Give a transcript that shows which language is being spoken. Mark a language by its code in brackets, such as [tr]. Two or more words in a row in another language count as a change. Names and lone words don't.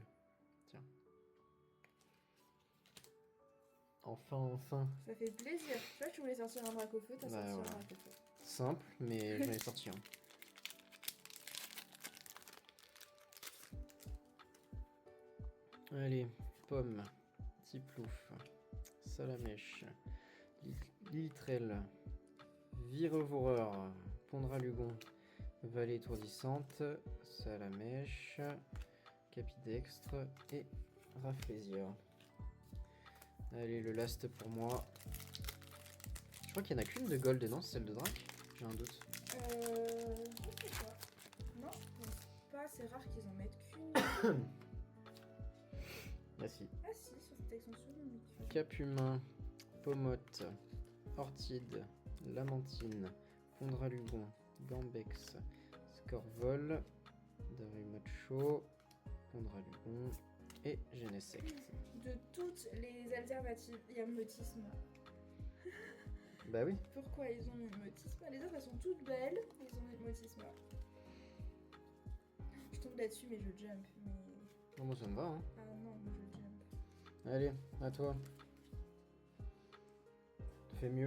[fr] Tiens. Enfin, enfin. Ça fait plaisir. Tu vois, tu voulais sortir un Dracofeu, t'as Bah, sorti voilà. un Dracofeu. Simple, mais j'en ai sorti un. Allez, pomme, Tiplouf, Salamèche, Lilitrel, Virevoureur, Pondralugon, Vallée étourdissante, Salamèche, Capidextre et Rafflesia. Allez, le last pour moi. Je crois qu'il n'y en a qu'une de gold, non? C'est celle de Drac? J'ai un doute. Je sais pas. Non, je pense pas. C'est rare qu'ils en mettent qu'une. Ah si. Ah si, sur cette extension, on met qu'une. Cap humain, Pomote, Orchide, Lamantine, Kondralugon, Gambex, Scorvol, Darumacho, Kondralugon et Genesect. De toutes les alternatives, il y a Motisme. Bah oui. Pourquoi ils ont mis Motisme? Les autres elles sont toutes belles, ils ont mis Motisme. Je tombe là-dessus mais je jump. Mais... Oh, moi ça me va hein. Ah non, moi je jump. Allez, à toi. Fais mieux.